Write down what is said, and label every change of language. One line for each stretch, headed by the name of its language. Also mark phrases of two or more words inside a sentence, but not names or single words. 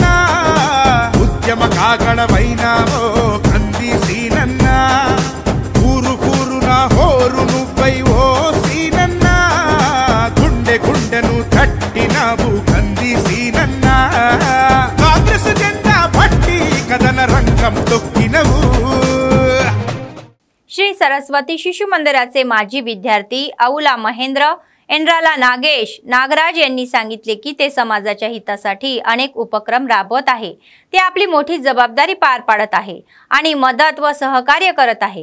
Telugu: ఉద్యమ కాగడవైనావో కంది సీనన్న. ఊరు కూరున హోరు నువ్వై ఓ సీనన్న. గుండె గుండెను తట్టినావు కంది సీనన్న. కాంగ్రెస్ జెండా పట్టి కథన రంగం తొక్కినవు.
Marathi: श्री सरस्वती शिशु मंदिराचे माजी विद्यार्थी औला महेंद्र एनराला नागेश नागराज यांनी सांगितले की ते समाजाच्या हितासाठी अनेक उपक्रम राबवत आहे. ते आपली मोठी जबाबदारी पार पाडत आहे आणि मदत व सहकार्य करत आहे.